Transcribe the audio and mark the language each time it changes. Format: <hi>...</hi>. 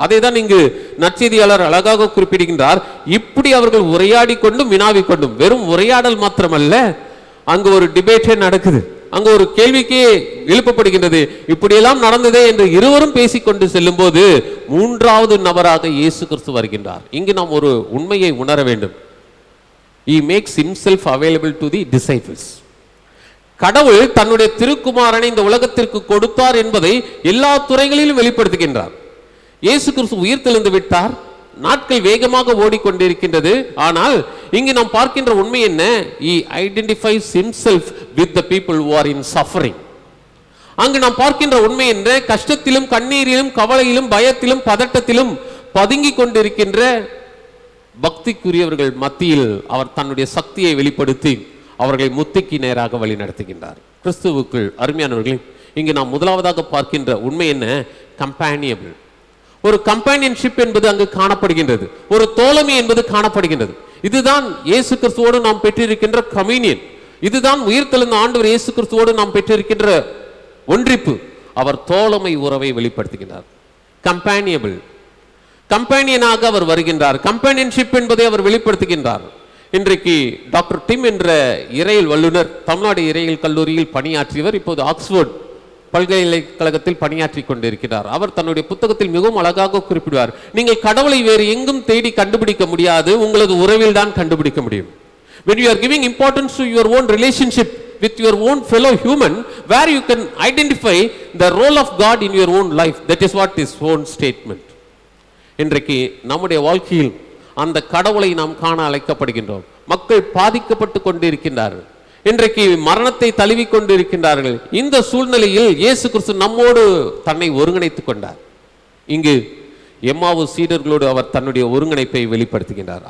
<ta>அதை தான் இங்கு நற்செய்தியாளர் அழகாக குறிப்பிடுகின்றார். இப்படி அவர்கள் உரையாடி கொண்டும் வினாவி கொண்டும், வெறும் உரையாடல் மாத்திரமல்ல, அங்கு ஒரு டிபேட்டே நடக்குது, அங்கு ஒரு கேள்விக்கே எழுப்பப்படுகின்றது. இப்படியெல்லாம் நடந்ததே என்று இருவரும் பேசிக்கொண்டு செல்லும் போது மூன்றாவது நபராக இயேசு கிறிஸ்து வருகின்றார். இங்கு நாம் ஒரு உண்மையை உணர வேண்டும்.</ta> <en>He makes himself available to the disciples.</en> <ta>கடவுள் தன்னுடைய திருக்குமாரனை இந்த உலகத்திற்கு கொடுத்தார் என்பதை எல்லா துறைகளிலும் வெளிப்படுத்துகின்றார். இயேசு கிறிஸ்து உயிர்த்தெழுந்து விட்டார், நாட்கள் வேகமாக ஓடிக்கொண்டிருக்கின்றது. ஆனால் இங்கு நாம் பார்க்கின்ற உண்மை என்ன?</ta> <en>he identifies himself with the people who are in suffering.</en> <ta>அங்கு நாம் பார்க்கின்ற உண்மை என்ன? கஷ்டத்திலும் கண்ணீரிலும் கவலையிலும் பயத்திலும் பதட்டத்திலும் பதுங்கி கொண்டிருக்கின்ற பக்திக்குரியவர்கள் மத்தியில் அவர் தன்னுடைய சக்தியை வெளிப்படுத்தி அவர்களை முத்திக்கு நேராக வழி நடத்துகின்றார். கிறிஸ்துவுக்குள் அருமையானவர்களே, இங்கு நாம் முதலாவதாக பார்க்கின்ற உண்மை என்ன? கம்பேனியபிள். ஒரு கம்பேனியன்ஷிப் என்பது அங்கு காணப்படுகின்றது, ஒரு தோழமை என்பது காணப்படுகின்றது. இதுதான் இயேசு கிறிஸ்துவோடு நாம் பெற்றிருக்கின்ற கம்யூனியன். இதுதான் உயிர்த்தெழுந்த ஆண்டவர் இயேசு கிறிஸ்துவோடு நாம் பெற்றிருக்கின்ற ஒன்றிப்பு. அவர் தோழமை உறவை வெளிப்படுத்துகின்றார். கம்பேனியபிள், கம்பேனியனாக அவர் வருகின்றார். கம்பேனியன்ஷிப் என்பதை அவர் வெளிப்படுத்துகின்றார். இன்றைக்கு டாக்டர் டிம் என்ற இறையியல் வல்லுநர் தமிழ்நாடு இறையியல் கல்லூரியில் பணியாற்றியவர், இப்போது ஆக்ஸ்போர்ட் பல்கலைக்கழகத்தில் பணியாற்றி கொண்டிருக்கிறார். அவர் தன்னுடைய புத்தகத்தில் மிகவும் அழகாக குறிப்பிடுவார், நீங்கள் கடவுளை வேறு எங்கும் தேடி கண்டுபிடிக்க முடியாது, உங்களது உறவில் தான் கண்டுபிடிக்க முடியும்.</ta> <en>When you are giving importance to your own relationship with your own fellow human, where you can identify the role of God in your own life, that is what his own statement.</en> <ta>இன்றைக்கு நம்முடைய வாழ்க்கையில் அந்த கடவுளை நாம் காண அழைக்கப்படுகின்றோம். மக்கள் பாதிக்கப்பட்டு கொண்டிருக்கின்றார்கள். இன்றைக்கு மரணத்தை தழுவி கொண்டிருக்கின்றார்கள். இந்த சூழ்நிலையில் இயேசு கிறிஸ்து நம்மோடு தன்னை ஒருங்கிணைத்துக் கொண்டார். இங்கு எம்மாவு சீடர்களோடு அவர் தன்னுடைய ஒருங்கிணைப்பை வெளிப்படுத்துகின்றார்.</ta>